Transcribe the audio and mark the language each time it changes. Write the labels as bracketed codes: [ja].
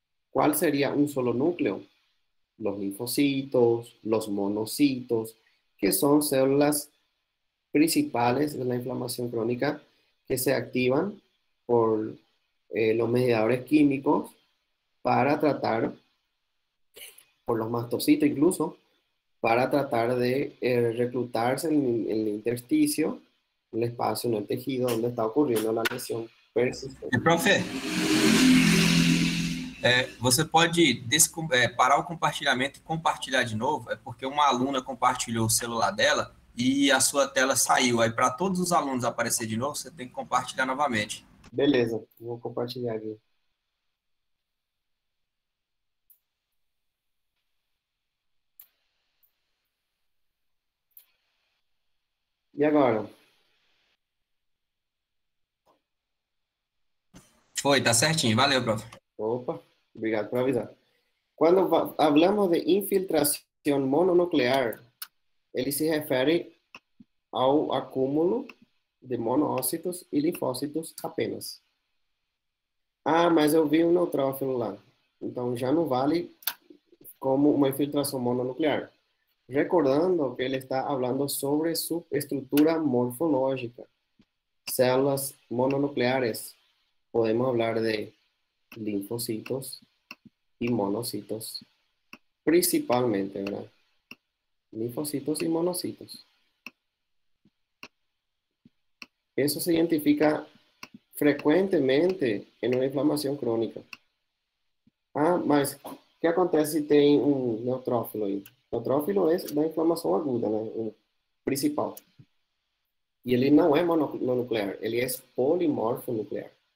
[es] ¿Cuál sería un solo núcleo? Los linfocitos, los monocitos, que son células principales de la inflamación crónica que se activan por los mediadores químicos para tratar, por los mastocitos incluso, para tratar de reclutarse en el intersticio, en el espacio, en el tejido donde está ocurriendo la lesión persistente. [pt] Profe, você pode parar o compartilhamento e compartilhar de novo? É porque uma aluna compartilhou o celular dela e a sua tela saiu. Aí, para todos os alunos aparecer de novo, você tem que compartilhar novamente. Beleza, vou compartilhar aqui. E agora? Foi, tá certinho. Valeu, prof. Opa, obrigado por avisar. Quando [es] hablamos [pt] de infiltração mononuclear, ele se refere ao acúmulo de monócitos e linfócitos apenas. Ah, mas eu vi um neutrófilo lá. Então já não vale como uma infiltração mononuclear. Recordando que ele está falando sobre su estrutura morfológica. Células mononucleares. [es] Podemos hablar de linfocitos y monocitos. Principalmente, ¿verdad? Linfocitos y monocitos. Eso se identifica [pt] frequentemente em uma inflamação crônica. Ah, mas o que acontece se tem um neutrófilo aí? Neutrófilo é da inflamação aguda, né? O principal. E ele não é mononuclear, ele é polimorfo nuclear.